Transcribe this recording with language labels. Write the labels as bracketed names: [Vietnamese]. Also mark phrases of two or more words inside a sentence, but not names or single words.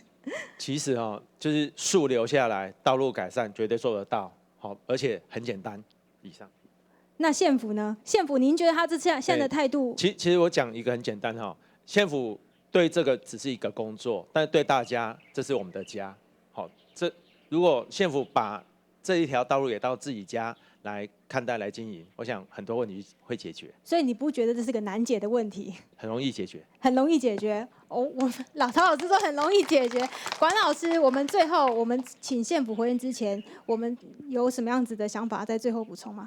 [Chinese] 其實就是樹留下來，道路改善絕對做得到，好，而且很簡單。以上。那縣府呢？縣府您覺得他這次現在的態度？其實我講一個很簡單哈，縣府對這個只是一個工作，但是對大家，這是我們的家。好，如果縣府把這一條道路也到自己家來看待来经营，我想很多问题会解决，所以你不觉得这是个难解的问题？很容易解决。很容易解决哦，我曹老师说很容易解决。管老师，我们最后我们请县府回应之前，我们有什么样子的想法在最后补充吗？